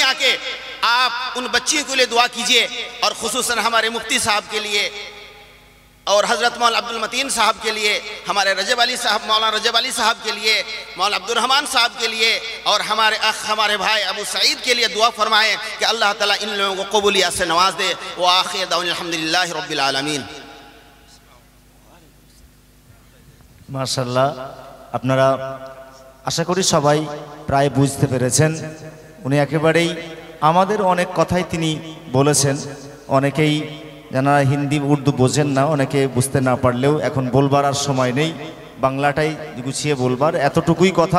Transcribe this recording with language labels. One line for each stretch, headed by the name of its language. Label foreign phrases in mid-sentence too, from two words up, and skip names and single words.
Urdu: آ کے آپ ان بچیوں کے لیے دعا کیجئے اور خصوصاً ہمارے مفتی صاحب کے لیے اور حضرت مولانا عبد المتین صاحب کے لیے، ہمارے رجب علی صاحب، مولانا رجب علی صاحب کے لیے، مولانا عبد الرحمن صاحب کے لیے، اور ہمارے اخ، ہمارے بھائی ابو سعید کے لیے دعا فرمائیں کہ اللہ تعالیٰ ان لوگوں کو قبولیت سے نواز دے.
Arabic: وآخر دعوانا الحمدللہ رب العالمین.
Bangla: মাশাআল্লাহ, আপনারা আশা করি সবাই প্রায় বুঝতে পেরেছেন। উনি একেবারেই আমাদের অনেক কথাই তিনি বলেছেন। অনেকেই যারা হিন্দি উর্দু বোঝেন না, অনেকে বুঝতে না পারলেও এখন বলবার আর সময় নেই, বাংলাটাই গুছিয়ে বলবার, এতটুকুই কথা।